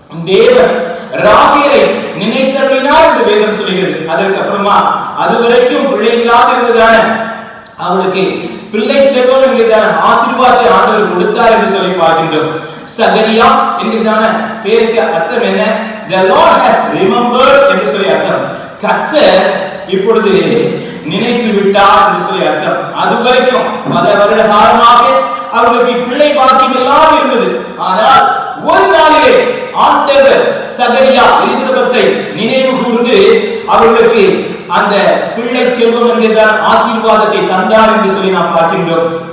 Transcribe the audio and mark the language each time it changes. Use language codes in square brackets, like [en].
[ta] தேவன் ராகேலை நினைத்தருளினார் என்று வேதம் சொல்கிறது. அதற்கு அப்புறமா அதுவரைக்கும் பிள்ளை இல்லாத இருந்ததான அவளுக்கு பிள்ளை செல்வம் என்கிறதான ஆசீர்வாதத்தை ஆண்டவர் கொடுத்தார் என்று சொல்லி பார்க்கின்றோம். சகரியா என்கிறதான பேருக்கு அர்த்தம் என்ன? [en] The Lord has remembered [ta] என்று சொல்லி அர்த்தம். கர்த்தர் இப்பொழுது நினைத்து விட்டார் என்று சொல்லி அர்த்தம். அதுவரைக்கும் பல வருட காலமாக அவர்களுக்கு பிள்ளை பாக்கியம் இல்லாமல் இருந்தது. ஆனால் ஒரு நாளிலே ஆண்டவர் சகரியா எலிசபெத்தை நினைவு கூர்ந்து அவர்களுக்கு அந்த பிள்ளை செல்வம் என்கிற ஆசீர்வாதத்தை தந்தார் என்று சொல்லி நாம் பார்க்கின்றோம்.